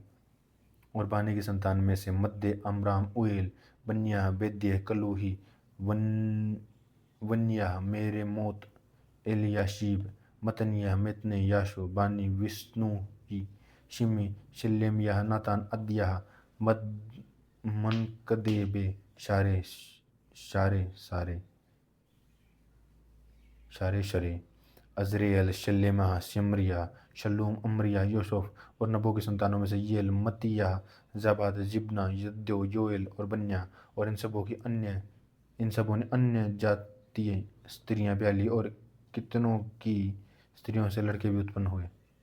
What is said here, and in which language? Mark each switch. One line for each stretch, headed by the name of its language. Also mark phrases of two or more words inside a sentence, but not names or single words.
Hindi: और बानी की संतान में से मद्दे, अमराम, उएल, बन्याह, बेद्य, कलूही, वन्याह, मेरेमोत, एलियाशीब, मतनियाह, मेतने, याशु, बानी, विष्णुही, शिमी, शिल्लेमियाह, नातान, अद्याह, मनकदेबे, शारे शरे, अजरेल, शल्लेमाह, शिमरिया, शल्लूम, अमरिया, यूसुफ। और नबो की संतानों में से येल, मत्तियाह, जाबाद, जिब्ना, यद्दो, योएल और बन्याह। और इन सबों ने अन्य जातीय स्त्रियां ब्याह ली, और कितनों की स्त्रियों से लड़के भी उत्पन्न हुए।